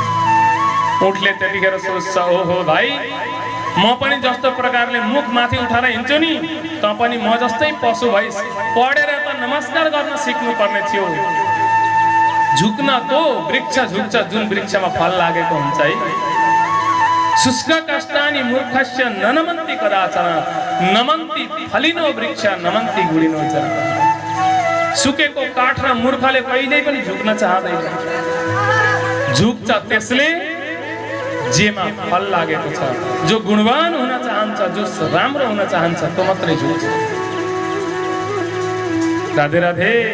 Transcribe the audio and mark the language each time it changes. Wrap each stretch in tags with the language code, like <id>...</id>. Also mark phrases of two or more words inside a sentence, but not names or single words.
<ne>ऊँटले त्यतिखेर सोच्छ, ओहो भाइ म पनि जस्तो प्रकारले मुख माथि उठाएर हिँड्छु नि, त पनि म जस्तै पशु भइस पढेर त नमस्कार गर्न सिक्नु पर्ने थियो। झुक्न तो वृक्ष झुक्छ जुन वृक्षमा फल लागेको हुन्छ है।</ne> <sa>शुष्क कष्टानि मूर्खस्य न नमन्ति कदाचन, नमन्ति फलिनो वृक्ष नमन्ति गुडिनो च।</sa> <ne>सुकेको काठ र मूर्खले कहिल्यै पनि झुक्न चाहदैन, झुक्छ त्यसले जेमा फल लागेको छ। जो गुणवान हुन चाहन्छ, जो राम्रो हुन चाहन्छ, त्यो मात्रै झुक्छ। राधे राधे।</ne>